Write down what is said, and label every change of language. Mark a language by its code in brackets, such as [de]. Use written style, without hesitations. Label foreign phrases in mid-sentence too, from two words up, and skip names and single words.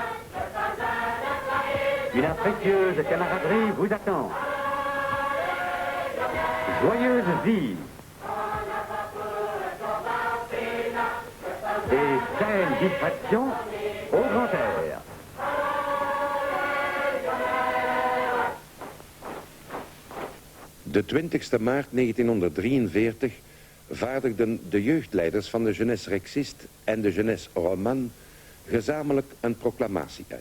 [fr] Une affectueuse camaraderie vous attend. Joyeuse vie. Et saine distraction au grand air. [nl] De 20 maart 1943 vaardigden de jeugdleiders van de Jeunesse Rexiste en de Jeunesse Romane gezamenlijk een proclamatie uit.